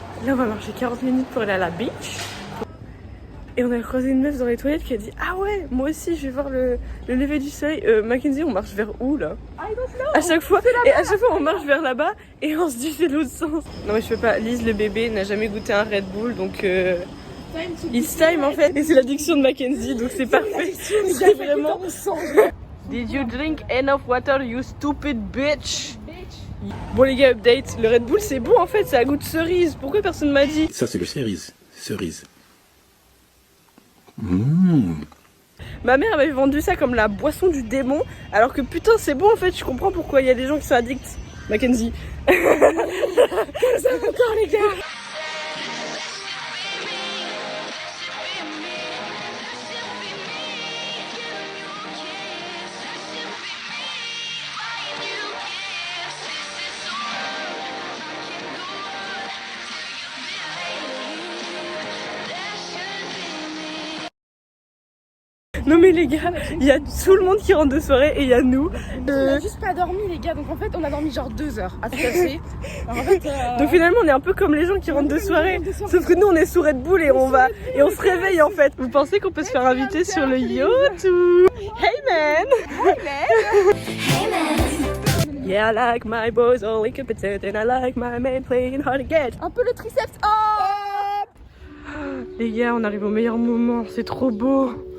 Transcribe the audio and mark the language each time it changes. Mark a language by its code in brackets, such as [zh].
[fr] Là, on va marcher 40 minutes pour aller à la beach. Et on a croisé une meuf dans les toilettes qui a dit ah ouais, moi aussi je vais voir le lever du soleil. Mackenzie, on marche vers où là? [en] I don't know. [fr] À chaque fois, et à chaque fois on marche vers là-bas et on se dit c'est l'autre sens. Non mais je peux pas, Lise le bébé n'a jamais goûté un Red Bull donc [en] it's time [fr] en fait. Et c'est l'addiction de Mackenzie donc c'est parfait. C'est vraiment. [en] Did you drink enough water you stupid bitch? [fr] Bon les gars, update, le Red Bull c'est bon en fait, ça a goût de cerise. Pourquoi personne m'a dit? Ça, c'est le cerise. Cerise. Mmh. Ma mère avait vendu ça comme la boisson du démon, alors que putain c'est bon en fait, je comprends pourquoi il y a des gens qui sont addicts. Mackenzie. Comme ça encore les gars. Non mais les gars, il y a tout le monde qui rentre de soirée et il y a nous. On a juste pas dormi les gars, donc en fait on a dormi genre 2 heures à se casser. Alors, en fait, Donc finalement on est un peu comme les gens qui rentrent de soirée. Sauf que nous on est sous Red Bull et on se réveille en fait. Vous pensez qu'on peut se faire inviter sur le yacht ou... [en] Hey man! Yeah, I like my boys all incompetent and I like my men playing hard to get. [fr] un peu le triceps. Oh Les gars, on arrive au meilleur moment, c'est trop beau.